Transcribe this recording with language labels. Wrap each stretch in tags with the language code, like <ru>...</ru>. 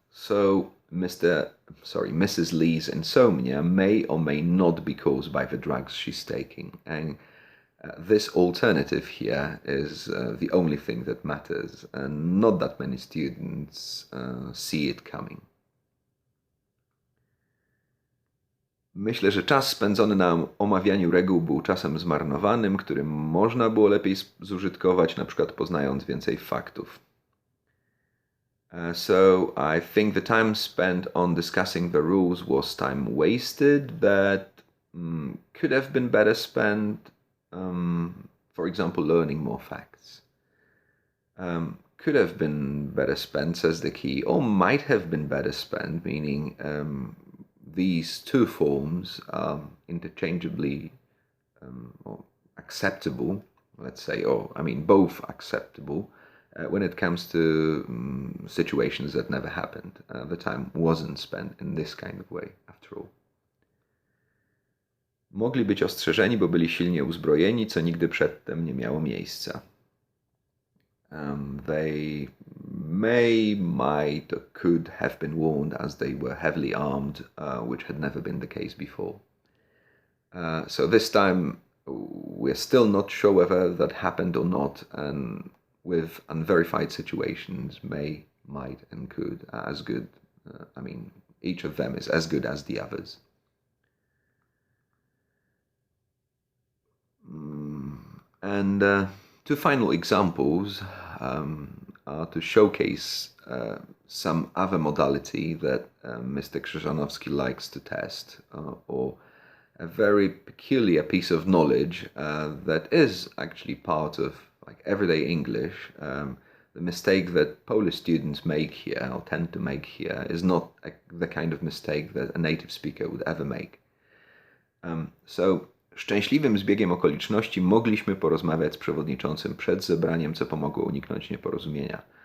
<en>So Mrs. Lee's insomnia may or may not be caused by the drugs she's taking. And this alternative here is the only thing that matters, and not that many students see it coming.</en> <pl>Myślę, że czas spędzony na omawianiu reguł był czasem zmarnowanym, który można było lepiej zużytkować, na przykład poznając więcej faktów.</pl> <en>So I think the time spent on discussing the rules was time wasted that could have been better spent, for example, learning more facts. Could have been better spent, says the key, or might have been better spent, meaning these two forms are interchangeably or acceptable, let's say, or I mean both acceptable when it comes to situations that never happened. The time wasn't spent in this kind of way, after all.</en> <pl>Mogli być ostrzeżeni, bo byli silnie uzbrojeni, co nigdy przedtem nie miało miejsca.</pl> <en>They may, might, or could have been warned as they were heavily armed, which had never been the case before. So this time we're still not sure whether that happened or not, and with unverified situations, may, might, and could are as good. I mean, each of them is as good as the others. And two final examples are to showcase some other modality that Mr. Krzyżanowski likes to test, or a very peculiar piece of knowledge that is actually part of like everyday English. The mistake that Polish students make here, or tend to make here, is not the kind of mistake that a native speaker would ever make. So</en> <pl>szczęśliwym zbiegiem okoliczności mogliśmy porozmawiać z przewodniczącym przed zebraniem, co pomogło uniknąć nieporozumienia.</pl>